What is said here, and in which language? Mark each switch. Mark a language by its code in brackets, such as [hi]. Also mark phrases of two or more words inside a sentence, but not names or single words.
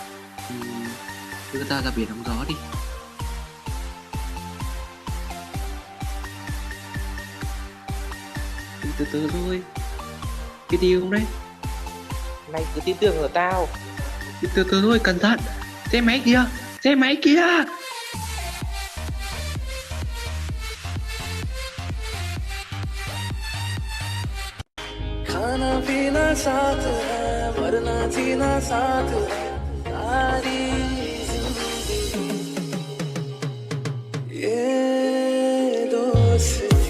[vi] Đưa ta ra biển hóng gió đi. Đi từ từ thôi. Cái điều không đấy? Mày cứ tin tưởng ở tao. Đi từ từ thôi, cẩn thận. Xe máy kìa, xe máy kìa. [hi] खाना पीना साथ है, वरना जीना साथ है, सारी जिंदगी ये दोस्ती।